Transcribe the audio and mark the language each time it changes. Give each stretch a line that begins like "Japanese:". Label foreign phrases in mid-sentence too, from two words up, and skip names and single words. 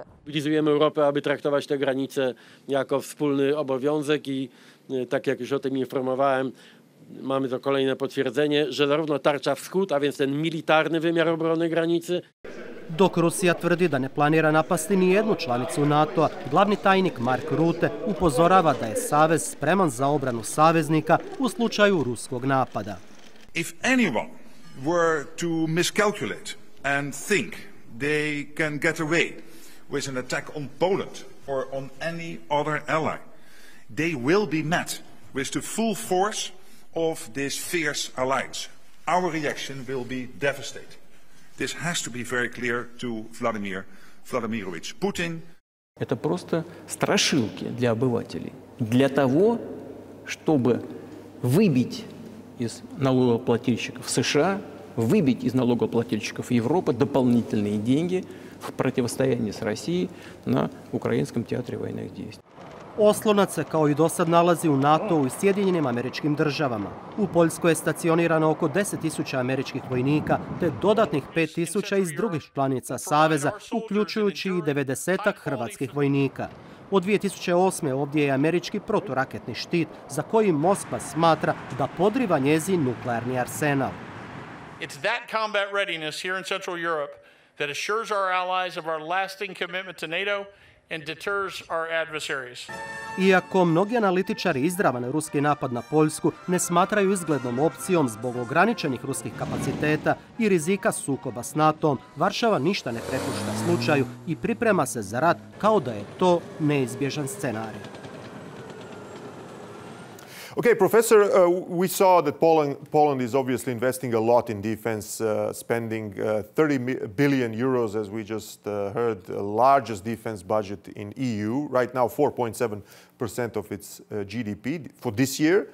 Polish: Mobilizujemy Europę, aby traktować te granice jako wspólny obowiązek i tak jak już o tym informowałem, mamy to kolejne potwierdzenie, że zarówno tarcza wschód, a więc ten militarny wymiar obrony granicy.
Croatian: Dok Rusija tvrdi da ne planira napasti ni jednu članicu NATO-a, glavni tajnik Mark Rutte upozorava da je savez spreman za obranu saveznika u slučaju ruskog napada.
English: If anyone were to miscalculate and think they can get away with an attack on Poland or on any other ally, they will be met with the full force of this fierce alliance. Our reaction will be devastating. This has to be very clear to Vladimir Vladimirovich Putin.
Russian: Это просто страшилки для обывателей. Для того, чтобы выбить из налогоплательщиков США, выбить из налогоплательщиков Европы дополнительные деньги в противостоянии с Россией на украинском театре военных действий.
Croatian: Oslonac se kao i dosad nalazi u NATO-u i Sjedinjenim Američkim Državama. U Poljskoj je stacionirano oko 10.000 američkih vojnika te dodatnih 5.000 iz drugih članica Saveza, uključujući i 90-ak hrvatskih vojnika. Od 2008. ovdje je američki proturaketni štit za koji Moskva smatra da podriva njezin nuklearni arsenal.
English: It's that combat readiness here in Central Europe that assures our allies of our lasting commitment to NATO and deters our adversaries.
Croatian: Iako mnogi analitičari izravan ruski napad na Poljsku ne smatraju izglednom opcijom zbog ograničenih ruskih kapaciteta i rizika sukoba s NATO-om, Varšava ništa ne prepušta slučaju i priprema se za rat kao da je to neizbježan scenarij.
English: Okay, Professor, we saw that Poland is obviously investing a lot in defense, spending 30 billion euros, as we just heard, the largest defense budget in EU, right now 4.7% of its GDP for this year.